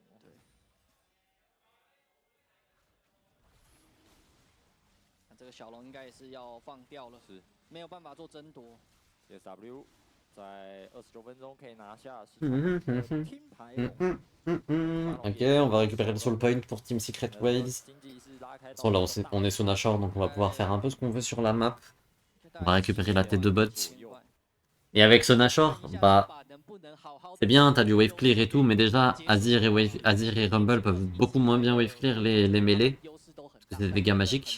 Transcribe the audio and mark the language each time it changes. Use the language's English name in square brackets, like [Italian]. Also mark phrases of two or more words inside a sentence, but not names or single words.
[Chinese] 对。这个小龙应该也是要放掉了，是没有办法做争夺。 TSW 在29分钟可以拿下金牌。 [French] Ok, on va récupérer le [English] soul point [French] pour Team Secret Waves. Bon, là, on est sous Nashor, donc on va pouvoir faire un peu ce qu'on veut sur la map. On va récupérer la tête de bot. Et avec ce Nashor, bah, c'est bien, t'as du [English] wave clear [French] et tout, mais déjà, Azir et Rumble peuvent beaucoup moins bien [English] wave clear [French] les mêlées, parce que c'est des dégâts magiques.